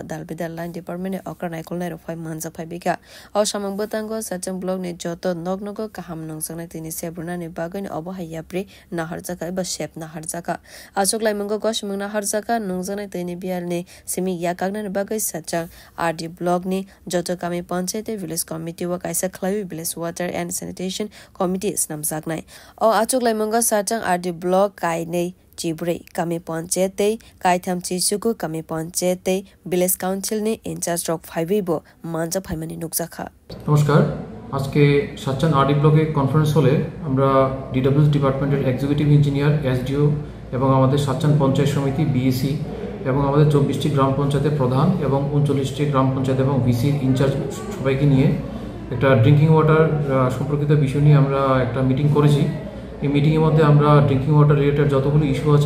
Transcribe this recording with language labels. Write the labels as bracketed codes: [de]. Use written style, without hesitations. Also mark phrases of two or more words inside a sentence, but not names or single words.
[grt] Dalbidal Line Department ni okra naikol na 5 months paibika o samang betango Sajang blog ni joto nognogo kaham nungsang tini sebruna ni bagai ni obo hayapri na harjaka ba shep na harjaka Achok Laimung ko shimung na harjaka nungsang tini bial ni simi yakagna ni bagai Sajang RD blog ni joto kami panchayat [en] village committee [grt] wa kaisa khlawi [en] village water and sanitation committee [grt] snam zaknai o Achok Laimung ko Sajang RD blog kai nei Jibre kami panchayat kaitham chisuku kami panchayat [en] village council [grt] ni [en] in charge of [grt] 5 bo manja phaimani nukjakha [bn] নমস্কার আজকে সাচ্চান আরডি ব্লগে কনফারেন্স হলে আমরা ডিডব্লিউএস ডিপার্টমেন্টের [en] executive engineer [bn] এসডিও এবং আমাদের সাচ্চান পঞ্চায়েত সমিতি বিএসি এবং আমাদের 24টি গ্রাম পঞ্চায়েতের প্রধান এবং 39টি গ্রাম পঞ্চায়েত এবং ভিসির ইনচার্জ সবাইকে নিয়ে একটা [en] drinking water [bn] সম্পর্কিত বিষয় নিয়ে আমরা একটা মিটিং করেছি এই মিটিংয়ের মধ্যে আমরা [en] drinking water related [bn] যতগুলো ইস্যু আছে